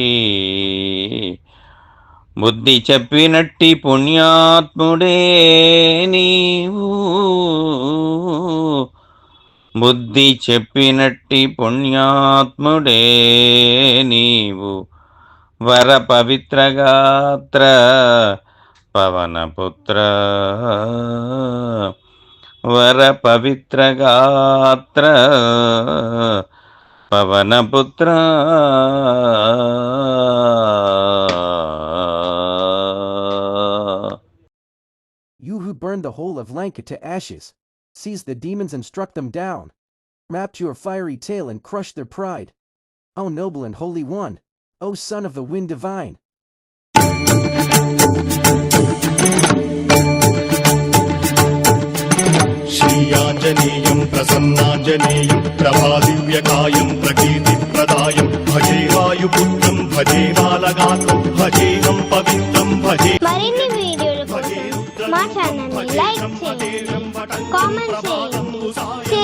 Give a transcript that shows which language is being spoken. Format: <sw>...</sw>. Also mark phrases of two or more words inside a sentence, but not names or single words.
<te>బుద్ధి చెప్పినట్టి పుణ్యాత్ముడే నీవు బుద్ధి చెప్పినట్టి పుణ్యాత్ముడే నీవు వర పవిత్రగాత్ర పవనపుత్ర వర పవిత్రగాత్ర పవనపుత్ర</te> <en>You who burned the whole of Lanka to ashes, seized the demons and struck them down, wrapped your fiery tail and crushed their pride. O noble and holy one, O son of the wind divine.</en> <sa>श्रीयाञ्जनेयं प्रसन्नाञ्जनेयं प्रभादिव्यकायं प्रकीर्तिप्रदायं भजे वायुपुत्रं भजे बालगात्रं भजेहं पवित्रं भजे।</sa> <te>మరిన్ని వీడియోల కోసం మా ఛానల్ ని లైక్ చేయండి, కామెంట్ చేయండి.</te>